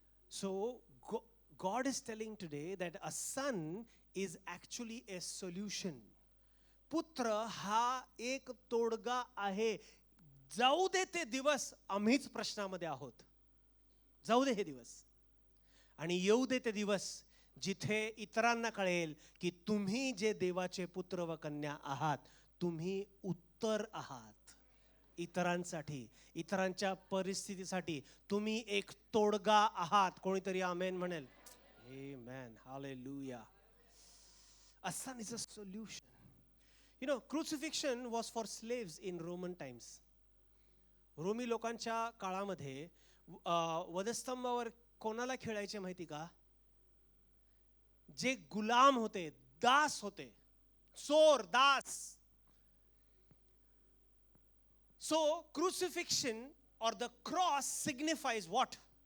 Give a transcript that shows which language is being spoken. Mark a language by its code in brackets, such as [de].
[en] So God is telling today that a son is actually a solution. [mr] पुत्र हा एक तोडगा आहे. जाऊ दे ते दिवस, आम्हीच प्रश्नामध्ये आहोत. जाऊ दे हे दिवस आणि येऊ दे ते दिवस जिथे इतरांना कळेल की तुम्ही जे देवाचे पुत्र व कन्या आहात, तुम्ही उत्तर आहात. इतरांसाठी, इतरांच्या परिस्थितीसाठी तुम्ही एक तोडगा आहात. कोणीतरी आमेन म्हणेल. आमेन. Hallelujah. [en] A son is a solution. You know, crucifixion was for slaves in Roman times. [mr] Romney लोकांच्या काळामध्ये वधस्तंभावर कोणाला खेळायचे माहिती का? जे गुलाम होते, दास होते, चोर, Das. [en] So crucifixion or the cross signifies what?